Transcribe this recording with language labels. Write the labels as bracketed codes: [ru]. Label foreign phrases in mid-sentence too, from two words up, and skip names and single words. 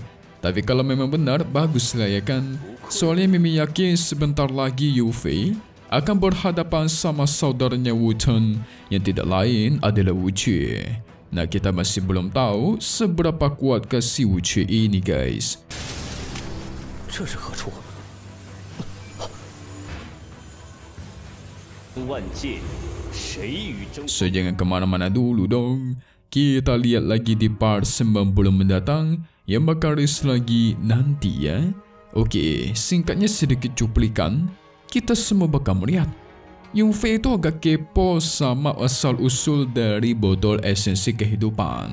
[id] Tapi kalau memang benar, baguslah ya kan? Soalnya Mimi yakin sebentar lagi Yunfei akan berhadapan sama saudaranya Wu Chen yang tidak lain adalah Wu Qie. Nah, kita masih belum tahu seberapa kuatkah si Wu Qie ini guys. [zh] 这是何处？万界，谁与争？ [id] So jangan kemana-mana dulu dong. Kita lihat lagi di part 90 mendatang yang bakal rilis lagi nanti ya. Oke, singkatnya sedikit cuplikan. Kita semua bakal melihat Yunfei itu agak kepo sama asal-usul dari botol esensi kehidupan.